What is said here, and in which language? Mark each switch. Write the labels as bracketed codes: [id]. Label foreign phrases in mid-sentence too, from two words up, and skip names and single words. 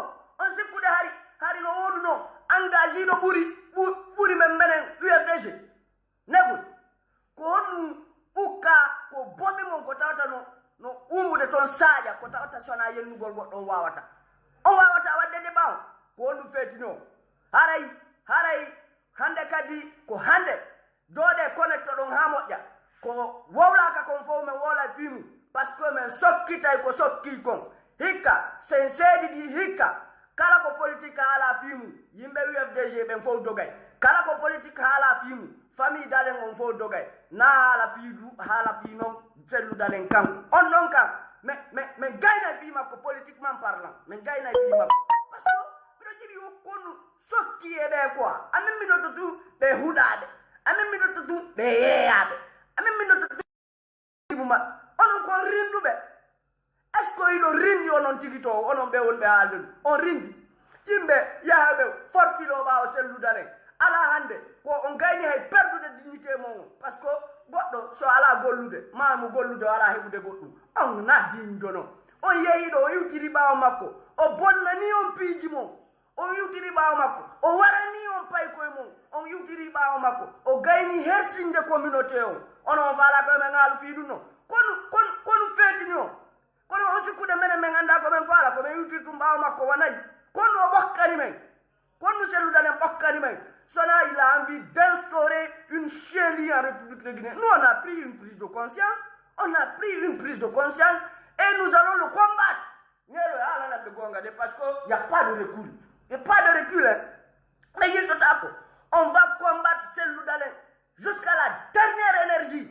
[ff] on sikkude hari no woduno engagé ɗo ɓuri men menen UFDG negol ko honɗum ukka ko boɓi mon ko tawata no umbude toon saaƴa ko tawata sona yennugol goɗɗo on wawata wadde de ɓaw ko honɗum feetino haray hande kadi ko hande jooɗe connecto ɗon ha moƴƴa ko wowlaka kon fof men wola fimu [fr] par ce que [ff] men sokkitay ko sokki kon hikka sensedi di hikka kala ko politique hala fimu yimbe UFDG ben fo dogay kala ko politique hala fimu famille dalen on fo dogay na hala fidu hala fino cellu dalen kan on non kan mais gayna fi makko [fr] politiquement parlant mais [ff] gayna fi makko [fr] parce que [ff] bido jibi konu sokki e be quoi amen mi do tu be hudade amen mi do tu be yeade amen mi do tu buma on ko rindube [fr] est-ce que [ff] ido rindi onon tigito onon be wonbe haldun on rindi yimbe yahabe forfilo ba o sellu dalen ala hande ko on gayni hay perdude dignité mon [fr] parce que [ff] goddo so ala gollude maamu gollude ala hebude goddum on na jindono on yeyi do yutiri baaw makko o bonnani on piiji mon on yutiri baaw makko o warani on pay koy mon on yutiri baaw makko o gayni hersinde communauté on fala ko men ngalu fi dunno kon fetini kono on sikude men nganda ko men fala ko men yutiri tum baaw makko wanay kono bokkani men kono selu dalen bokkani men Sona, [fr] il a envie d'instaurer une chérie en République de Guinée. Nous, on a pris une prise de conscience. On a pris une prise de conscience et nous allons le combattre. Parce qu'il n'y a pas de recul. Il n'y a pas de recul. Hein. Mais il on va combattre celle d'Alain jusqu'à la dernière énergie.